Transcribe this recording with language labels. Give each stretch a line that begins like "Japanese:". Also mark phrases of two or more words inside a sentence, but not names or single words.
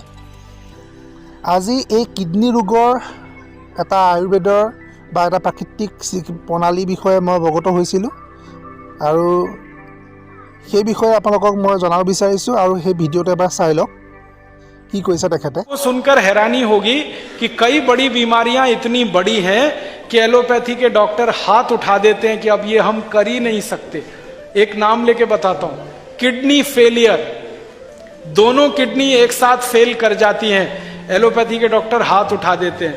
Assamese: আজি এই কিডনী ৰোগৰ এটা আয়ুৰ্বেদৰ বা এটা প্ৰাকৃতিক প্ৰণালীৰ বিষয়ে মই অৱগত হৈছিলোঁ, আৰু সেই বিষয়ে আপোনালোকক মই জনাব বিচাৰিছোঁ। আৰু সেই ভিডিঅ'টো এবাৰ চাই লওক কি কৈছে তেখেতে।
Hindi: सुनकर हैरानी होगी कि कई बड़ी बीमारियां इतनी बड़ी हैं कि एलोपैथी के डॉक्टर हाथ उठा देते हैं कि अब ये हम कर ही नहीं सकते। एक नाम लेके बताता हूं,
English: kidney failure.
Hindi: दोनों किडनी एक साथ फेल कर जाती हैं, एलोपैथी के डॉक्टर हाथ उठा देते हैं।